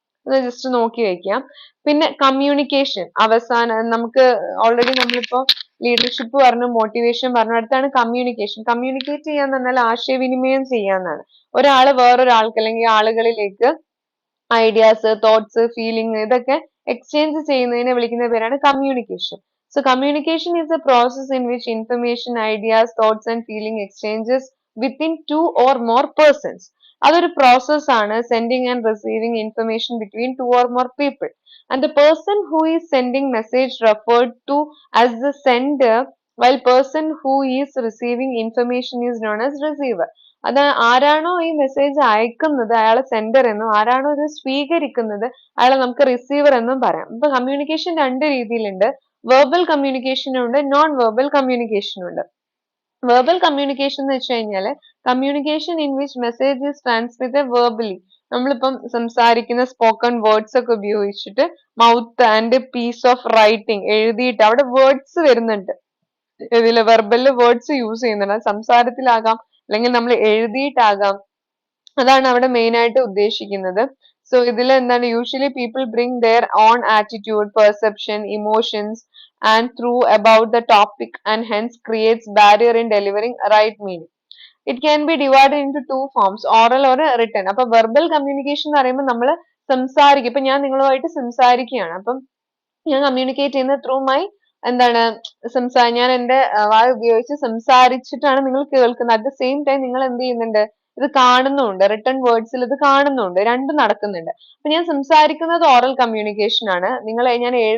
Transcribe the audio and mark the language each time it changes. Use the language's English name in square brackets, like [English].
[Malayalam] ഒന്ന് ജസ്റ്റ് നോക്കി വെക്കാം. പിന്നെ കമ്മ്യൂണിക്കേഷൻ അവസാനം നമുക്ക് ഓൾറെഡി നമ്മളിപ്പോ ലീഡർഷിപ്പ് പറഞ്ഞു, മോട്ടിവേഷൻ പറഞ്ഞു, അടുത്താണ് കമ്മ്യൂണിക്കേഷൻ. കമ്മ്യൂണിക്കേറ്റ് ചെയ്യാന്ന് പറഞ്ഞാൽ ആശയവിനിമയം ചെയ്യാന്നാണ്. ഒരാള് വേറൊരാൾക്ക് അല്ലെങ്കിൽ ആളുകളിലേക്ക് ഐഡിയാസ്, തോട്ട്സ്, ഫീലിംഗ് ഇതൊക്കെ എക്സ്ചേഞ്ച് ചെയ്യുന്നതിനെ വിളിക്കുന്ന പേരാണ് communication. [English] So communication is a process in which information, ideas, thoughts and feeling exchanges within 2 or more persons. [Malayalam] അതൊരു പ്രോസസ് ആണ്, [English] Sending and receiving information between 2 or more people. And the person who is sending message referred to as the sender, while person who is receiving information is known as receiver. [Malayalam] അത് ആരാണോ ഈ message അയക്കുന്നത് അയാളെ sender എന്നും, ആരാണോ ഇത് സ്വീകരിക്കുന്നത് അയാളെ നമുക്ക് റിസീവർ എന്നും പറയാം. അപ്പൊ കമ്മ്യൂണിക്കേഷൻ 2 രീതിയിലുണ്ട്, വെർബൽ കമ്മ്യൂണിക്കേഷനും ഉണ്ട്, നോൺ വെർബൽ കമ്മ്യൂണിക്കേഷനും ഉണ്ട്. വെർബൽ കമ്മ്യൂണിക്കേഷൻ എന്ന് വെച്ച് കഴിഞ്ഞാൽ [English] Communication in which message is transmitted verbally. [Malayalam] നമ്മളിപ്പം സംസാരിക്കുന്ന സ്പോക്കൺ വേർഡ്സ് ഒക്കെ ഉപയോഗിച്ചിട്ട് mouth and piece of writing എഴുതിയിട്ട് അവിടെ വേർഡ്സ് വരുന്നുണ്ട്, ഇതില് വെർബലില് വേർഡ്സ് യൂസ് ചെയ്യുന്നുണ്ട്. സംസാരത്തിലാകാം അല്ലെങ്കിൽ നമ്മൾ എഴുതിയിട്ടാകാം, അതാണ് അവിടെ മെയിൻ ആയിട്ട് ഉദ്ദേശിക്കുന്നത്. [English] So ഇതിൽ എന്താണ്, usually people bring their own attitude, perception, emotions and through about the topic and hence creates barrier in delivering right meaning. It can be divided into 2 forms, oral or written. [Malayalam] അപ്പൊ verbal communication എന്ന് പറയുമ്പോൾ നമ്മൾ സംസാരിക്കും. ഇപ്പൊ ഞാൻ നിങ്ങളുമായിട്ട് സംസാരിക്കുകയാണ്, അപ്പം ഞാൻ കമ്മ്യൂണിക്കേറ്റ് ചെയ്യുന്നത് ത്രൂ മൈ എന്താണ് ഞാൻ എന്റെ വായ ഉപയോഗിച്ച് സംസാരിച്ചിട്ടാണ് നിങ്ങൾ കേൾക്കുന്നത്. അറ്റ് ദ സെയിം ടൈം നിങ്ങൾ എന്ത് ചെയ്യുന്നുണ്ട്, ഇത് കാണുന്നുണ്ട്, റിട്ടൺ വേർഡ്സിൽ ഇത് കാണുന്നുണ്ട്, രണ്ടും നടക്കുന്നുണ്ട്. അപ്പൊ ഞാൻ സംസാരിക്കുന്നത് ഓറൽ കമ്മ്യൂണിക്കേഷൻ ആണ്, ഞാൻ